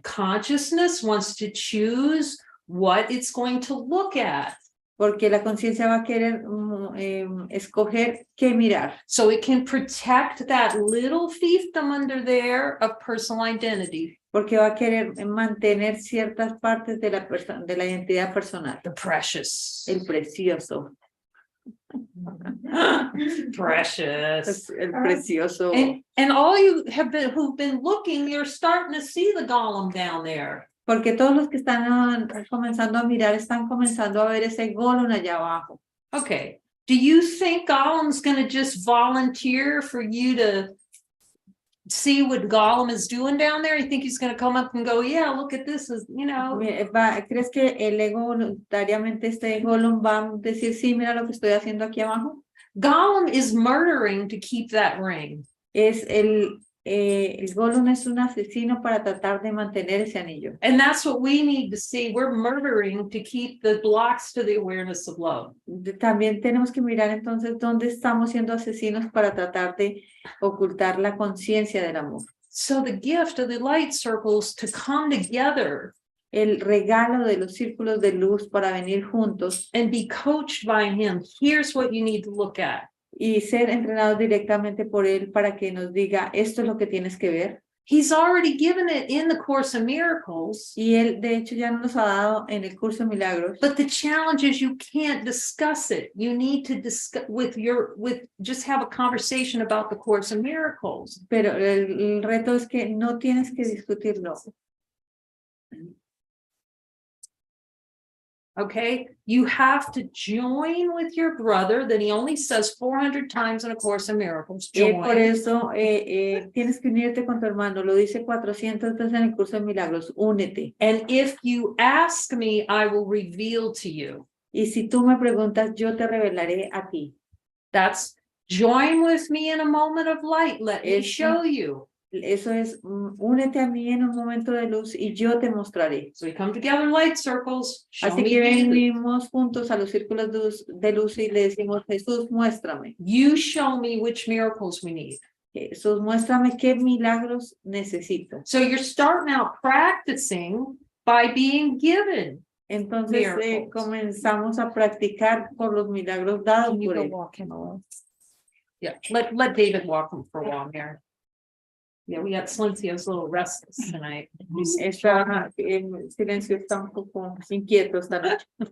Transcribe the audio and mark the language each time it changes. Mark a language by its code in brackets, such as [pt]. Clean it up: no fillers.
[en] Consciousness wants to choose what it's going to look at. [es] Porque la conciencia va a querer escoger qué mirar. [en] So it can protect that little fiefdom under there of personal identity. [es] Porque va a querer mantener ciertas partes de la identidad personal. [en] The precious. [es] El precioso. [en] Precious. [es] El precioso. [en] And all you who've been looking, you're starting to see the golem down there. [es] Porque todos los que están comenzando a mirar están comenzando a ver ese golem allá abajo. [en] Okay. Do you think Gollum's going to just volunteer for you to see what Gollum is doing down there? You think he's going to come up and go, yeah, look at this, you know? [es] ¿Crees que el ego voluntariamente este golem va a decir, sí, mira lo que estoy haciendo aquí abajo? [en] Gollum is murdering to keep that ring. [es] El golem es un asesino para tratar de mantener ese anillo. [en] And that's what we need to see. We're murdering to keep the blocks to the awareness of love. [es] También tenemos que mirar entonces dónde estamos siendo asesinos para tratar de ocultar la conciencia del amor. [en] So the gift of the light circles to come together. [es] El regalo de los círculos de luz para venir juntos. [en] And be coached by him. Here's what you need to look at. [es] Y ser entrenados directamente por él para que nos diga, esto es lo que tienes que ver. [en] He's already given it in the Course of Miracles. [es] Y él, de hecho, ya nos ha dado en el curso de milagros. [en] But the challenge is you can't discuss it. You need to discuss just have a conversation about the Course of Miracles. [es] Pero el reto es que no tienes que discutirlo. [en] Okay, you have to join with your brother that he only says 400 times in A Course in Miracles. [es] Por eso tienes que unirte con tu hermano. Lo dice 400 veces en el curso de milagros. Únete. [en] And if you ask me, I will reveal to you. [es] Y si tú me preguntas, yo te revelaré a ti. [en] That's join with me in a moment of light. Let me show you. [es] Eso es, únete a mí en un momento de luz y yo te mostraré. [en] So we come together light circles. [es] Así que venimos juntos a los círculos de luz y le decimos, Jesús, muéstrame. [en] You show me which miracles we need. [es] Jesús, muéstrame qué milagros necesito. [en] So you're starting out practicing by being given. [es] Entonces comenzamos a practicar por los milagros dados por él. [en] Yeah, let David walk him for a while here. Yeah, we got Silencio's a little restless tonight. [es] Está en silencio, está un poco inquieto esta noche.